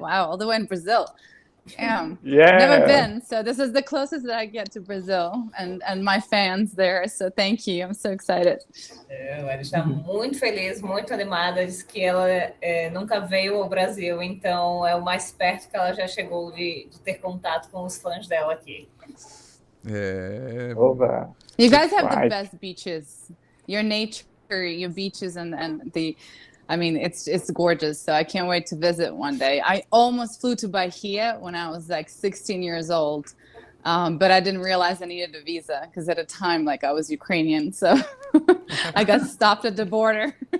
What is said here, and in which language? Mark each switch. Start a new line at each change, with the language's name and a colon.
English: Wow, all the way in Brazil. Damn. Never Yeah. been. So this is the closest that I get to Brazil and my fans there. So thank you. I'm so excited.
Portuguese: Ela está muito feliz, muito animada. Diz que ela nunca veio ao Brasil, então é o mais perto que ela já chegou de ter contato com os fãs dela aqui. Oba.
English: You guys have the Right. best beaches. Your nature, your beaches, and the, I mean, it's gorgeous. So I can't wait to visit one day. I almost flew to Bahia when I was like 16 years old, but I didn't realize I needed a visa because at a time, like I was Ukrainian, so I got stopped at the border.